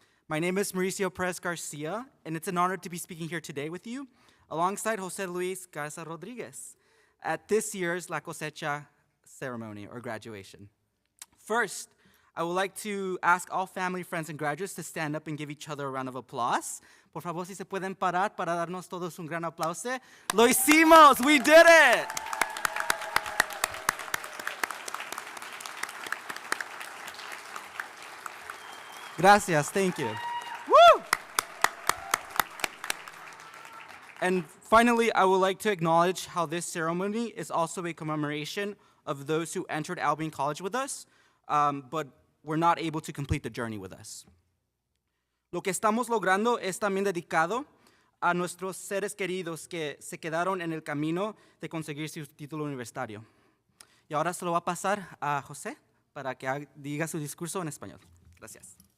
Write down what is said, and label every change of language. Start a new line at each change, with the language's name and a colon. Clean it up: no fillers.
English: My name is Mauricio Perez Garcia, and it's an honor to be speaking here today with you, alongside Jose Luis Garza Rodriguez, at this year's La Cosecha ceremony, or graduation. First, I would like to ask all family, friends, and graduates to stand up and give each other a round of applause.
Spanish: Por favor, si se pueden parar para darnos todos un gran aplauso. Lo hicimos,
English: we did it!
Spanish: Gracias,
English: thank you. Woo! And finally, I would like to acknowledge how this ceremony is also a commemoration of those who entered Albion College with us, but were not able to complete the journey with us.
Spanish: Lo que estamos logrando es también dedicado a nuestros seres queridos que se quedaron en el camino de conseguir su título universitario. Y ahora se lo va a pasar a José para que diga su discurso en español. Gracias.